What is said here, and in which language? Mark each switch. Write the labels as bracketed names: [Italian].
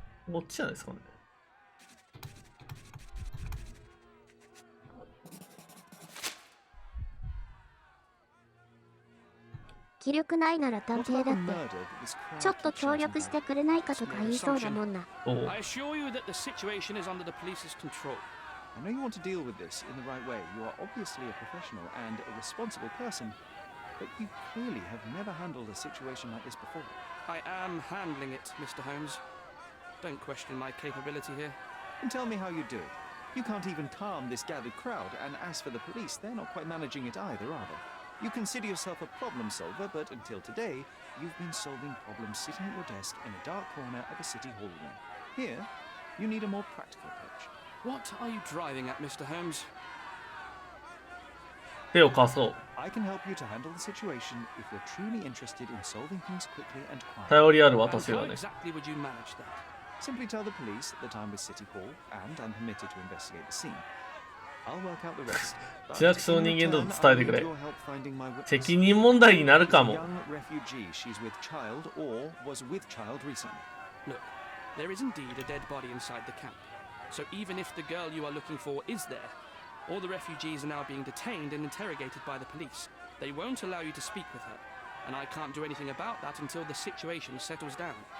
[Japanese] こっちじゃないですかね。気力ないなら探偵だってちょっと協力してくれないかとか言いそうだもんな。 [English] I assure you that the situation is under the police's control. I know you want to deal with this in the right way. You are obviously a professional and a responsible person, but you clearly have never handled a situation like this before. I am handling it, Mr. Holmes. Don't question my capability here. And tell me how you do it. You can't even calm this gathered crowd, and as for the police, they're not quite managing it either, are they? You consider yourself a problem solver, but until today, you've been solving problems sitting at your desk in a dark corner of a city hall room. Here, you need a more practical approach. What are you driving at, Mr. Holmes? [Japanese] 手を貸そう。 [English] I can help you to handle the situation if you're truly interested in solving things quickly and quietly. [Japanese] 頼りある [English] And [Japanese] 私 [English] how [Japanese] がね。 [English] exactly would you manage that? Simply tell the police that I'm with City Hall and I'm permitted to investigate the scene. I'll work out the rest. [Japanese] 市役所の人間だと伝えてくれ。責任問題になるかも。 [English] Young refugee, she's with child or was with child recently. Look, there is indeed a dead body inside the camp. So even if the girl you are looking for is there, all the refugees are now being detained and interrogated by the police. They won't allow you to speak with her, and I can't do anything about that until the situation settles down.